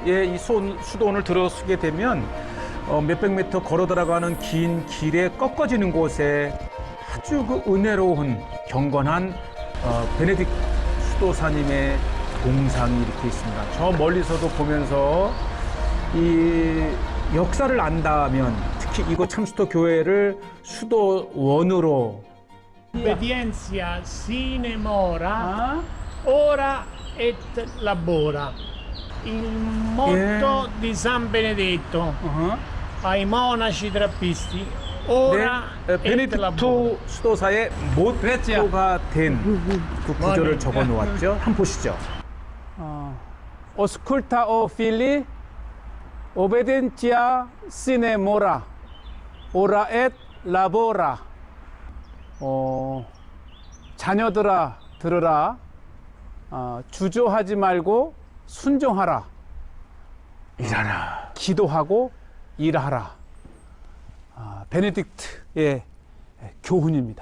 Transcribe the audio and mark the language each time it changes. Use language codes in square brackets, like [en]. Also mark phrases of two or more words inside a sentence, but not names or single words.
[ko] 예, 이 수도원을 들어서게 되면 몇백 미터 걸어 들어가는 긴 길에 꺾어지는 곳에 아주 그 은혜로운 경건한 베네딕 수도사님의 동상이 이렇게 있습니다. 저 멀리서도 보면서 이 역사를 안다면 특히 이곳 참수도 교회를 수도원으로 [la] Obbedienza sine mora, ora et labora. [it] Il motto di San Benedetto ai monaci trappisti, [la] ora et labora. [ko] 베네딕토 수도사의 모토가 된 그 구절을 적어 놓았죠. 한번 보시죠. [la] Osculta o fili, obbedientia sine mora, ora et labora. [ko] 자녀들아 들으라, 주저하지 말고 순종하라, 일하라. 기도하고 일하라. 베네딕트의 교훈입니다.